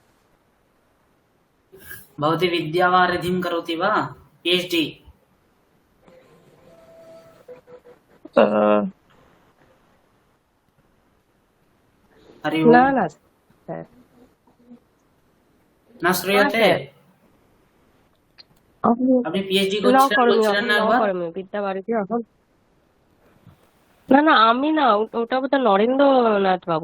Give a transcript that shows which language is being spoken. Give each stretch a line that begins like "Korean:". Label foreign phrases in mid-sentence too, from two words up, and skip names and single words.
Sanskrit: भवती विद्यावारिधिं करोति वा? PhD? हरि ओम्। न श्रूयते?
Bangla: আপনি PhD করছিলেন না একবার? বিদ্যাবারিধি এখন না আমি না, ওটা বোধ নরেন্দ্রনাথ বাবু।